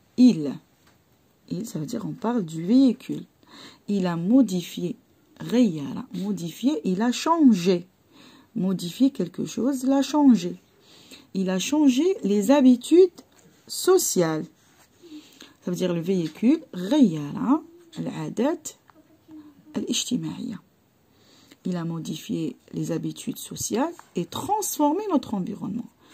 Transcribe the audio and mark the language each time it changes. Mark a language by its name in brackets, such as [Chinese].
[French] Il, ça veut dire on parle du véhicule. Il a modifié. [Arabic] غير. [French] Modifié, il a changé. Modifier quelque chose, il a changé. Il a changé les habitudes sociales. Ça veut dire le véhicule. [Arabic] غير العادات الاجتماعية. [French] Il a modifié les habitudes sociales et transformé notre environnement.